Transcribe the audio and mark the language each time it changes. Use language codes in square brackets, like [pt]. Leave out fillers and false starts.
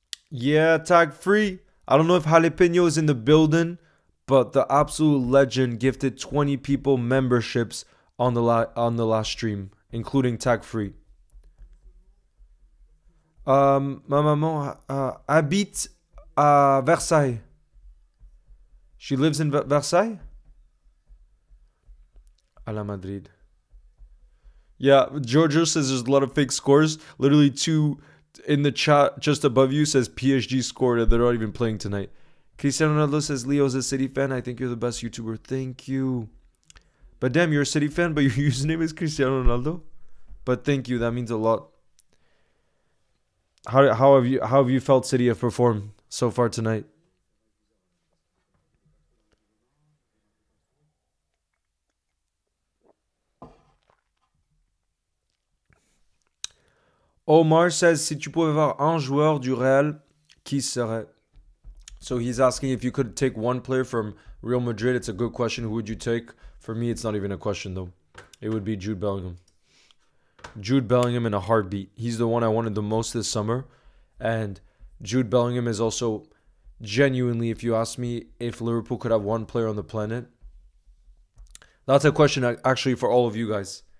[en] Yeah, tag free. I don't know if Jalapeno is in the building, but the absolute legend gifted 20 people memberships on the last stream, including tag free. [fr] Ma maman habite à Versailles. [en] She lives in Versailles? A la Madrid. Yeah, Giorgio says there's a lot of fake scores. Literally two in the chat just above you says PSG scored and they're not even playing tonight. Cristiano Ronaldo says Leo's a City fan. I think you're the best YouTuber. Thank you. But damn, you're a City fan, but your username is Cristiano Ronaldo. But thank you. That means a lot. How have you felt City have performed so far tonight? Omar says, [fr] si tu pouvais avoir un joueur du Real, qui serait? [en] So he's asking if you could take one player from Real Madrid. It's a good question. Who would you take? For me, it's not even a question, though. It would be Jude Bellingham. Jude Bellingham in a heartbeat. He's the one I wanted the most this summer. And Jude Bellingham is also genuinely, if you ask me, if Liverpool could have one player on the planet, that's a question actually for all of you guys.